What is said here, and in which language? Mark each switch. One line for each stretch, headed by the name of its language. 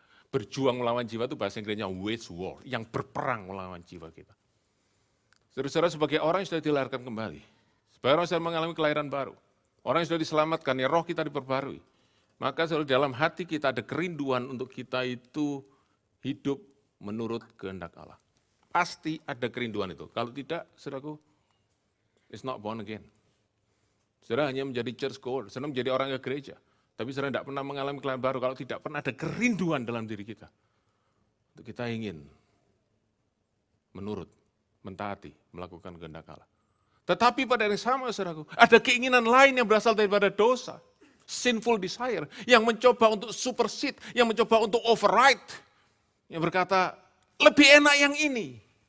Indonesian: Berjuang melawan jiwa itu bahasa Inggrisnya wage war, yang berperang melawan jiwa kita. Saudara-saudara sebagai orang yang sudah dilahirkan kembali, sebagai orang yang sudah mengalami kelahiran baru, orang yang sudah diselamatkan, ya roh kita diperbarui, maka saudara dalam hati kita ada kerinduan untuk kita itu hidup menurut kehendak Allah. Pasti ada kerinduan itu. Kalau tidak,
English: saudaraku, it's not born again.
Indonesian: Saudara hanya menjadi church goer, saudara menjadi orang ke gereja, tapi saudara tidak pernah mengalami kelahiran baru kalau tidak pernah ada kerinduan dalam diri kita. Untuk kita ingin menurut, mentaati, melakukan kehendak Allah. Tetapi pada yang sama, saudaraku, ada keinginan lain yang berasal daripada dosa, sinful desire, yang mencoba untuk supersede, yang mencoba untuk override, yang berkata, lebih enak yang ini.